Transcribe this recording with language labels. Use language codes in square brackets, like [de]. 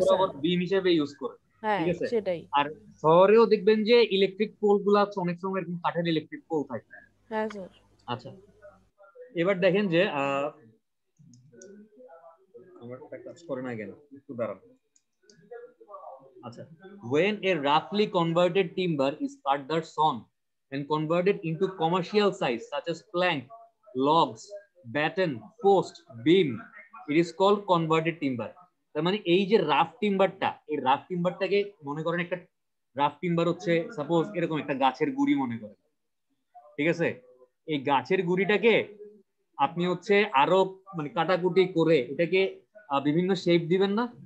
[bn] বরাবর বিম হিসেবে ইউজ করে। হ্যাঁ ঠিক আছে। সেটাই। আর শহরেও দেখবেন যে ইলেকট্রিক পোল গুলা অনেক সময় এরকম কাঠের ইলেকট্রিক পোল থাকে। হ্যাঁ স্যার। আচ্ছা, এবার দেখেন যে আমার একটা কাজ করে না কেন, একটু দাঁড়ান। [en] আচ্ছা, when a roughly converted timber is further sawn and converted into commercial size such as plank, logs, batten, post, beam, it is called converted timber। [bn] তার মানে এই যে রাফ টিম্বারটা, এই রাফ টিম্বারটাকে মনে করেন একটা রাফ টিম্বার হচ্ছে সাপোজ এরকম একটা গাছের গুড়ি মনে করেন। ঠিক আছে। এই গাছের গুড়িটাকে আপনি হচ্ছে আরো মানে কাটাকুটি করে এটাকে বিভিন্ন শেপ দিবেন না।